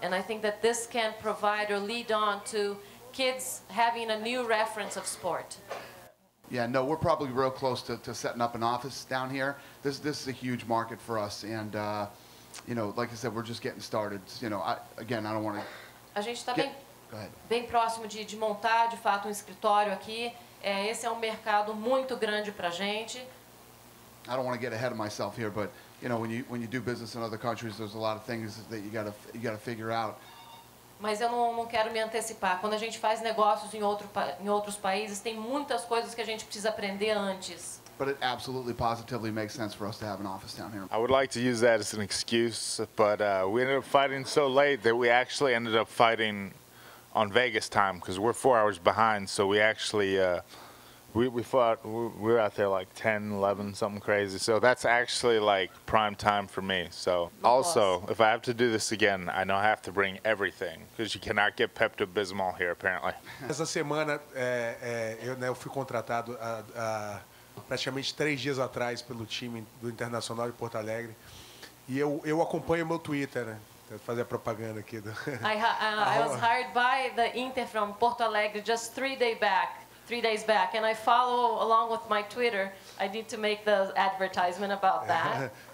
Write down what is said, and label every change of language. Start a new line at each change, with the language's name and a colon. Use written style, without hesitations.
English: And I think that this can provide or lead on to kids having a new reference of sport. Yeah, no, we're probably real close to setting up an office down here. This is a huge market for us, and you know, like I said, we're just getting started. You know, I don't want to.
Portuguese: A gente está bem próximo de montar, de fato, escritório aqui. Esse é um mercado muito grande para a gente.
English: I don't want to get ahead of myself here, but you know, when you do business in other countries, there's a lot of things that you gotta figure out.
Portuguese: Mas eu não quero me antecipar. Quando a gente faz negócios em outros países, tem muitas coisas que a gente precisa aprender antes.
English: But it absolutely, positively makes sense for us to have an office down here. I would like to use that as an excuse, but we ended up fighting so late that we actually ended up fighting on Vegas time because we're 4 hours behind. So we actually we fought. We were out there like 10, 11, something crazy. So that's actually like prime time for me. So also, if I have to do this again, I know I have to bring everything because you cannot get Pepto-Bismol here apparently.
Portuguese: Essa semana eu fui contratado praticamente 3 dias atrás pelo time do Internacional de Porto Alegre e eu acompanho o meu Twitter, né? Fazer a propaganda aqui do.
English: I was hired by the Inter from Porto Alegre just 3 days back, and I follow along with my Twitter. I need to make the advertisement about that.